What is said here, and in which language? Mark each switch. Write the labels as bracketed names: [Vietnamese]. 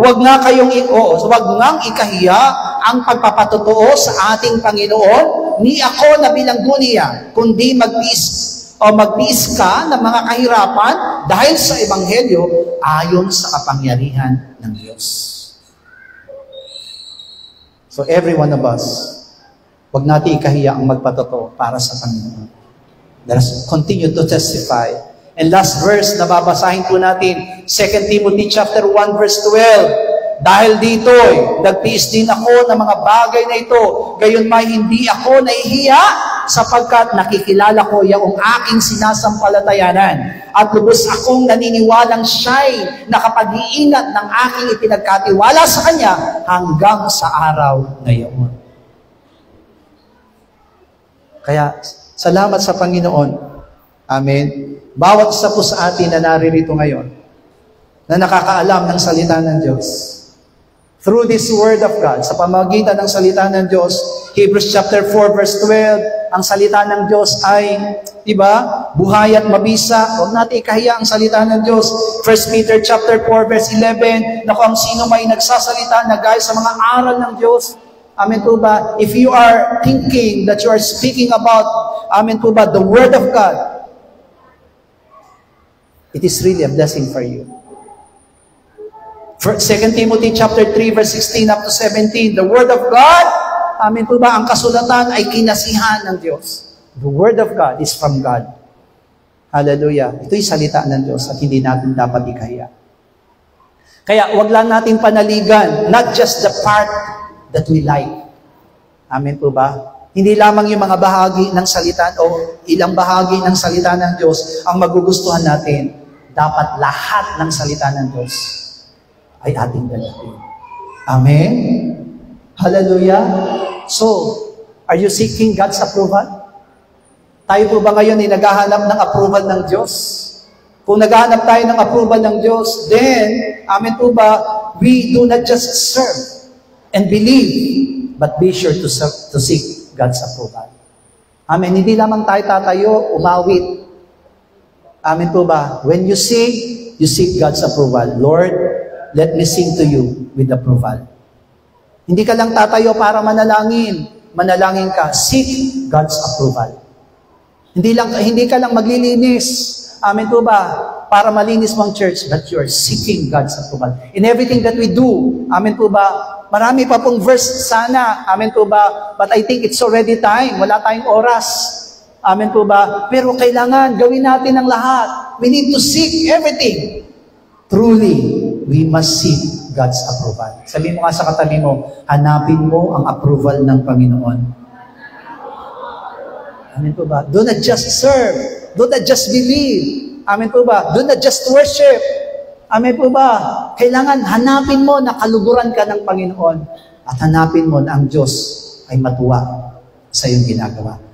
[Filipino] Huwag nga ikahiya ang pagpapatotoo sa ating Panginoon, ni ako na bilanggo niya, kundi magtiis ka ng mga kahirapan dahil sa Ebanghelyo ayon sa kapangyarihan ng Diyos. [English] So every one of us, [Filipino] huwag natin ikahiya ang magpatotoo para sa Panginoon. [English] Let us continue to testify. And last verse [Filipino] na babasahin po natin, [English] 2 Timothy chapter 1 verse 12. [Filipino] Dahil dito'y nagtiis din ako ng mga bagay na ito, gayon may hindi ako nahihiya sapagkat nakikilala ko yung aking sinasampalatayanan at lubos akong naniniwalang siya'y nakapag-iingat ng aking ipinagkatiwala sa Kanya hanggang sa araw na iyon. Kaya, salamat sa Panginoon. Amen. Bawat isa po sa atin na naririto ngayon, na nakakaalam ng salita ng Diyos, [English] through this Word of God, [Filipino] sa pamamagitan ng salita ng Diyos, Hebrews chapter 4 verse 12, ang salita ng Diyos ay, buhay at mabisa. Huwag natin ikahiya ang salita ng Diyos. 1 Peter chapter 4 verse 11, na kung sino may nagsasalita na gaya sa mga aral ng Diyos, amen po ba? [English] If you are thinking that you are speaking about, [Filipino] amen po ba, [English] the Word of God, it is really a blessing for you. 2 Timothy chapter 3 verse 16 up to 17, the Word of God, [Filipino] amen po ba, ang kasulatan ay kinasihan ng Diyos. [English] The Word of God is from God. Hallelujah. [Filipino] Ito'y salita ng Diyos at hindi natin dapat ikahiya. Kaya wag lang natin panaligan, [English] not just the part that we like. [Filipino] Amen po ba? Hindi lamang yung mga bahagi ng salita o ilang bahagi ng salita ng Diyos ang magugustuhan natin. Dapat lahat ng salita ng Diyos ay ating dalhin. Amen? [English] Hallelujah? So, are you seeking God's approval? [Filipino] Tayo po ba ngayon ay naghahanap ng approval ng Diyos? Kung naghahanap tayo ng approval ng Diyos, [English] then, [Filipino] amen po ba, [English] we do not just serve and believe, but be sure to seek God's approval. Amen. [Filipino] Hindi lamang tayo tatayo, umawit. Amen po ba? [English] When you seek God's approval. Lord, let me sing to you with approval. [Filipino] Hindi ka lang tatayo para manalangin. Manalangin ka. [English] Seek God's approval. [Filipino] Hindi ka lang maglilinis. Amen po ba? Para malinis mong [English] church, but you are seeking God's approval. In everything that we do, [Filipino] amen po ba? Marami pa pong verse sana, amen po ba? [English] But I think it's already time. [Filipino] Wala tayong oras. Amen po ba? Pero kailangan gawin natin ang lahat. [English] We need to seek everything. Truly, we must seek God's approval. [Filipino] Sabihin mo nga sa katabi mo, hanapin mo ang approval ng Panginoon. Amen po ba? [English] Do not just serve. Do not just believe. Amen po ba? Do not just worship. [Filipino] Amen po ba? Kailangan hanapin mo na kaluguran ka ng Panginoon at hanapin mo na ang Diyos ay matuwa sa iyong ginagawa.